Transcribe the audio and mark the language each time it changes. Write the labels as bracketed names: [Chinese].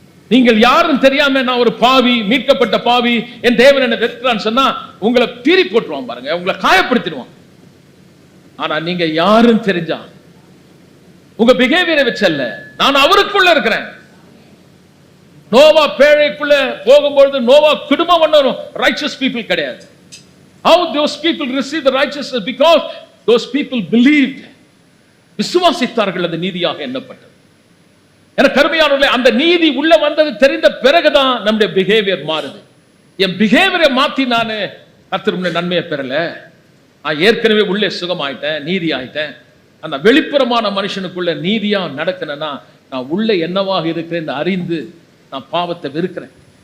[Tamil] நீங்கள் யாரும் தெரியாம நான் ஒரு பாவி, மீட்கப்பட்ட பாவி, என் தேவன் என்ன வெறுக்கிறான்னு சொன்னா உங்களை பீறி போட்டுருவான் பாருங்க, உங்களை காயப்படுத்திடுவான். ஆனா நீங்க யாரும் தெரிஞ்சா உங்க பிஹேவியரை வச்சல்ல, நான் அவருக்குள்ள இருக்கிறேன். நோவா பேழைக்குள்ள போகும்போது நோவா குடும்பம் ஒன்றும் [English] righteous people [Tamil] கிடையாது. [English] How those people received the righteousness? Because those people believed. [Tamil] விசுவாசித்தார்கள், அது நீதியாக எண்ணப்பட்டது. எனக்கு கருமையானவர்களே, அந்த நீதி உள்ள வந்தது தெரிந்த பிறகுதான் நம்முடைய பிஹேவியர் மாறுது. என் பிஹேவியரை மாத்தி நான் கர்த்தருடைய நன்மையை பெறல, நான் ஏற்கனவே உள்ளே சுகமாயிட்டேன், நீதி ஆயிட்டேன். அந்த வெளிப்புறமான மனுஷனுக்குள்ள நீதியா நடக்கணும்னா நான் உள்ள என்னவாக இருக்கிறேன் அறிந்து நான் பாவத்தை வெறுக்கிறேன்.